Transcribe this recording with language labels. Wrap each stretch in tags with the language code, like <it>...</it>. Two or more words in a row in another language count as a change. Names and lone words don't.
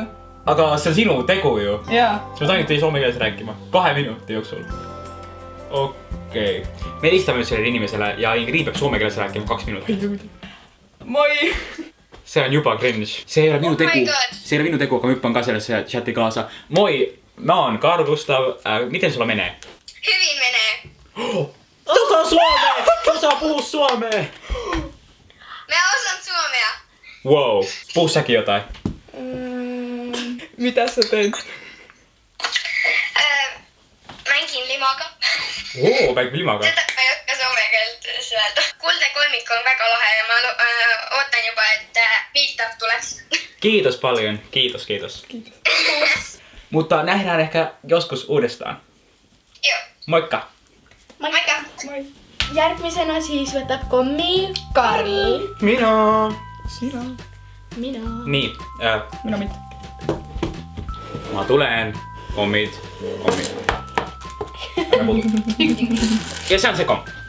<et>Aga see on sinu tegu ju. Jaa. Sa pead ainult soome keeles rääkima. 2 minuti jooksul. Okei. Me helistame nüüd sellele inimesele ja Ingrid peab soome keeles rääkima 2 minutit. Moi. See on juba cringe. See ei ole minu tegu. See ei ole minu tegu, aga ma hüppan ka sellesse chati kaasa.</et> <fi>Moi, mä oon Karl Gustav. Miten sulla menee? Hyvin menee. Se osaa suomea! Se osaa puhua suomea! Mä osaan suomea. Wow. Puhu säkin jotain. Mitä sä teet?</fi> <et>Mängin limaga. Mängin limaga.</et> <fi>Tätä mä</fi> <et>ei oska suomea keelt öelda. Kuldekolmikko on väga lahe ja mä ootan juba, että Viittav tuleks.</et> <fi>Kiitos paljon. Kiitos. Mutta nähdään ehkä joskus uudestaan. Joo. Moikka. Moikka.</fi> <et>Järgmisena siis võtab kommi Karl. Mina. Sina. Mina. Nii. Mina mitte. Ma tulen. Kommid. Ja see on see komm.</et>